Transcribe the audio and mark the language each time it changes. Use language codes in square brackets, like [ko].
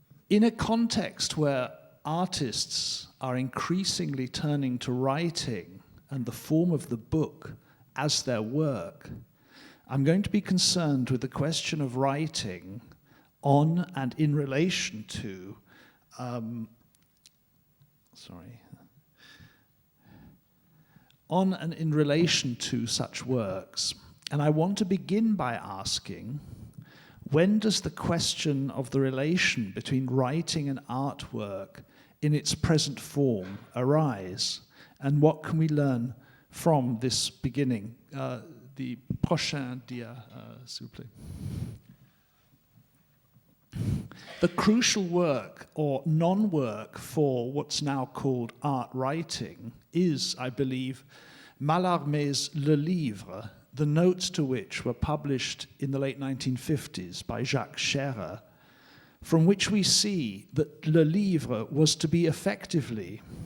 [en] In a context where artists are increasingly turning to writing and the form of the book as their work, I'm going to be concerned with the question of writing on and in relation to on and in relation to such works. And I want to begin by asking, when does the question of the relation between writing and artwork in its present form arise? And what can we learn from this beginning? [fr] The prochain dia, s'il vous plaît. [en] The crucial work or non-work for what's now called art writing is, I believe, Mallarmé's Le Livre, the notes to which were published in the late 1950s by Jacques Scherer, from which we see that Le Livre was to be effectively,